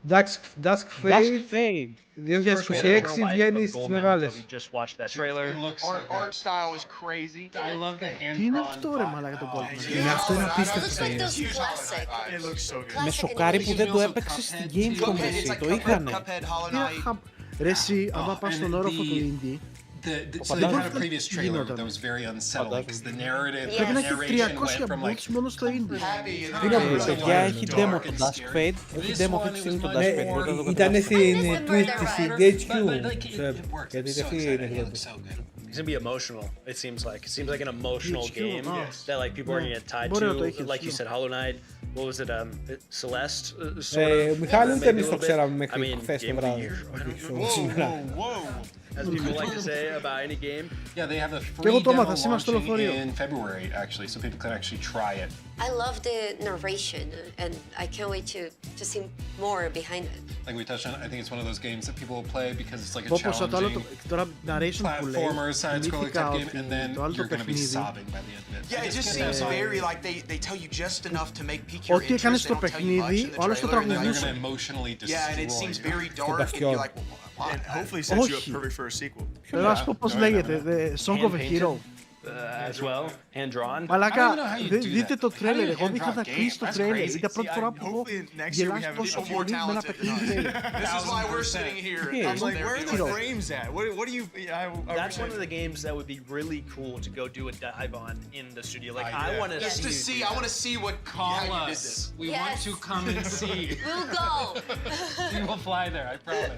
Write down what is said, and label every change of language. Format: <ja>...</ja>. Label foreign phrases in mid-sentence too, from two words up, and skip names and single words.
<el>Dusk Fade 2026 βγαίνει στις μεγάλες. Τι είναι αυτό ρε μαλάκα το Goldman? Είναι αυτό είναι απίστευτο. Με σοκάρει που δεν το έπαιξε στην Gamescom, εσύ, το είχανε. Ρε εσύ, άμα πας στον όροφο του Indie,</el> <en>So they had a previous trailer that was very unsettling because the narrative,</en> <el>πρέπει να</el> <en>the</en> <el>έχει</el> <en>narration 300 went from like boots</en> <el>μόνο στο Indie. Τι να πω, παιδιά, έχει demo το Dusk Fade. Έχει demo αυτή τη στιγμή το Dusk Fade. Ήταν στην DHQ. Γιατί αυτή είναι γλώσσα.</el> <en>It's gonna be emotional. It seems like an emotional game that like people are gonna get tied to. Like you said, Hollow Knight. What was it? Celeste.</en> <el>Μιχάλη, ούτε εμείς το ξέραμε μέχρι χθες το βράδυ.</el> <en>As people like to say about any game. Yeah, they have a free demo launching in February actually, so people can actually try it. I love the narration, and I can't wait to see more behind it. Like we touched on, I think it's one of those games that people will play because it's like a challenging platformer, side-scrolling type game, and then you're going to be sobbing by the end of it. Yeah, it just seems very like they tell you just enough to make pique your interest.</en> <el>Ό,τι έκανες στο παιχνίδι, όλος το τραγουδούσε.</el> <en>Yeah, and it seems very dark, and you're like, and hopefully sets you up perfect for a sequel.</en> <el>Θέλω να σου πω πώς λέγεται,</el> <en>The Song of a Hero. As well, hand drawn.</en> <el>Μαλάκα, δείτε το τρέλερ, εγώ δεν είχα κλείσει το τρέλερ. Είναι η πρώτη φορά που έχω γελάσει τόσο πολύ με ένα παιχνίδι.</el> <en>This is why we're sitting here. I'm like, where are the frames at? What do you? That's one of the games that would be really cool to go do a dive on in the studio. Like I want to see. I want to see what Call us. We want to come and see. We'll go. We will fly there. I promise.</en>